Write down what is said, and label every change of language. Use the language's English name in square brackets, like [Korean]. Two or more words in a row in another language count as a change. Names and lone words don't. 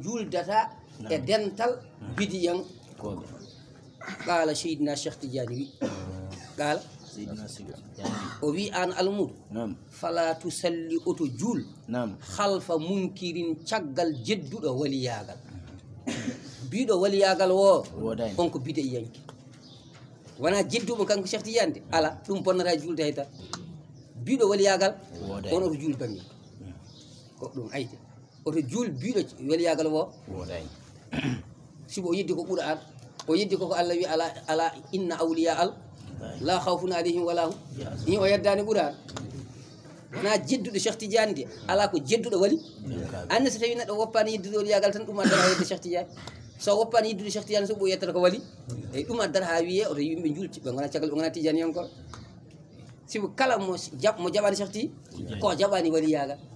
[Fula] juldata e dental bidiyan qala seydina cheikh tidiane wi qala o wi an almudo fala tusalli oto juul halfa munkirin caggal jedduɗo waliyagal biɗo waliyagal wo on ko bide yanki wona jedduɓe kanko cheikh tidiane de ala ɗum bonnata julde hay tan biɗo waliyagal on oto juul bangi ko ɗum ayde oto juul biɗo waliyagal wo sibo o yeddi ko ɓuura an o yeddi koko allah wi ala [Arabic] إن أولياء الله لا خوف عليهم ولا هم [Fula] ni o yeddani ɓuura an wona jedduɗo cheikh tidiane de ala ko jedduɗo wali anne so tawi neɗɗo woppani yeddude waliyagal tan ɗum addata ha yedde cheikh tidiane so woppani yiddude cheikh tidiane so ɓo yettata ko wali eyyi ɗum addata ha wiye oto yimɓe julti ɓe gona caggal ɓe gona tidiane yankoɓe sibo kala mo jaɓani cheikh ti ko jaɓani waliyagal